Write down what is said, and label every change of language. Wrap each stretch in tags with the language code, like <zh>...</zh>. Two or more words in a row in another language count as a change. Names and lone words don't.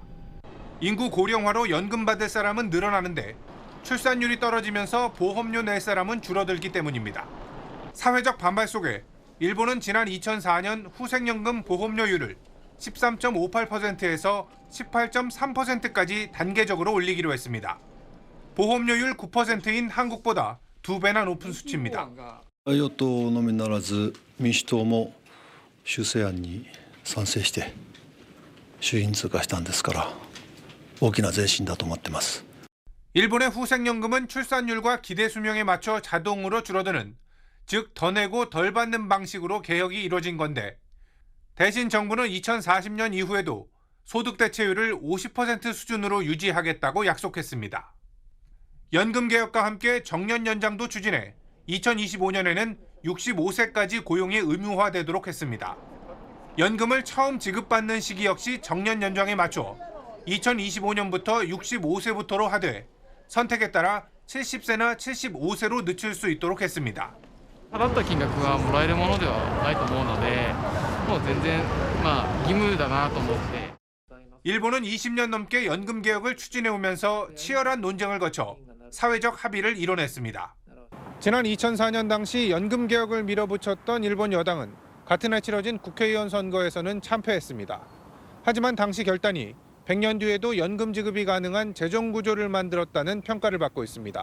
<ko>인구 고령화로 연금 받을 사람은 늘어나는데 출산율이 떨어지면서 보험료 낼 사람은 줄어들기 때문입니다. 사회적 반발 속에 일본은 지난 2004년 후생연금 보험료율을 13.58%에서 18.3%까지 단계적으로 올리기로 했습니다. 보험료율 9%인 한국보다 2배나 높은 수치입니다.</ko> <ja>与党のみならず民主党も修正案に賛成して衆院通過したんですから 大きな前進だと思ってます.</ja> <ko>일본의 후생연금은 출산율과 기대 수명에 맞춰 자동으로 줄어드는, 즉 더 내고 덜 받는 방식으로 개혁이 이뤄진 건데 대신 정부는 2040년 이후에도 소득 대체율을 50% 수준으로 유지하겠다고 약속했습니다. 연금 개혁과 함께 정년 연장도 추진해 2025년에는 65세까지 고용이 의무화되도록 했습니다. 연금을 처음 지급받는 시기 역시 정년 연장에 맞춰 2025년부터 65세부터로 하되 선택에 따라 70세나 75세로 늦출 수 있도록 했습니다.</ko> <ja>払った金額がもらえるものではないと思うので、もう全然義務だなと思って。</ja> <ko>일본은 20년 넘게 연금 개혁을 추진해 오면서 치열한 논쟁을 거쳐 사회적 합의를 이뤄냈습니다. 지난 2004년 당시 연금 개혁을 밀어붙였던 일본 여당은 같은 해 치러진 국회의원 선거에서는 참패했습니다. 하지만 당시 결단이 100년 뒤에도 연금 지급이 가능한 재정 구조를 만들었다는 평가를 받고 있습니다.</ko>